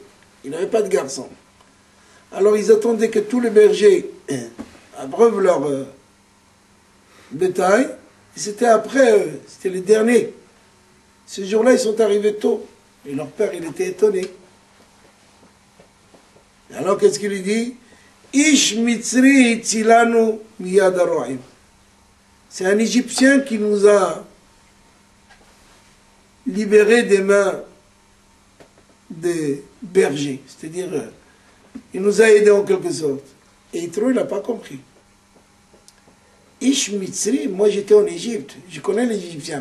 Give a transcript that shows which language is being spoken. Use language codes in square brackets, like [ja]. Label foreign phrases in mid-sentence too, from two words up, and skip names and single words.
[fr] Ils n'avaient pas de garçons. Alors ils attendaient que tous les bergers abreuvent leur bétail. Et c'était après eux, c'était les derniers. Ce jour-là, ils sont arrivés tôt. Et leur père, il était étonné. Et alors, qu'est-ce qu'il lui dit? [he] איש מצרי הצילנו מיד הרועים. [fr] C'est un Égyptien qui nous a libérés des mains des bergers. C'est-à-dire, il nous a aidés en quelque sorte. Et Yitro, il n'a pas compris. [he] איש מצרי, [fr] moi j'étais en Égypte, je connais les Égyptiens.